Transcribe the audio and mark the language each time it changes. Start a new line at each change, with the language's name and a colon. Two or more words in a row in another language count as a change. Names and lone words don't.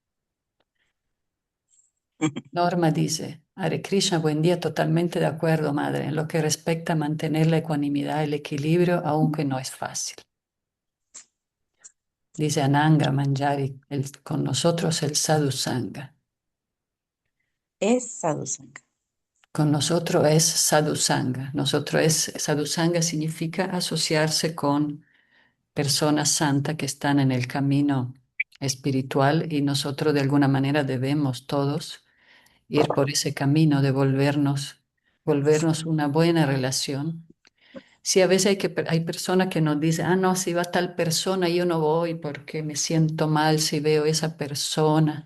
Spanish: Norma dice, Hare Krishna, buen día, totalmente de acuerdo, madre, en lo que respecta a mantener la ecuanimidad, el equilibrio, aunque no es fácil. Dice Ananga Manjari, con nosotros el
Sanskrit: sadhu sangha.
Spanish: Es sadhusanga. Con nosotros es
Sanskrit: sadhu sangha. Sadhu sangha
Spanish: significa asociarse con personas santas que están en el camino espiritual y nosotros de alguna manera debemos todos ir por ese camino de volvernos una buena relación. Sí, a veces hay personas que nos dicen, ah, no, si va tal persona, yo no voy porque me siento mal si veo esa persona.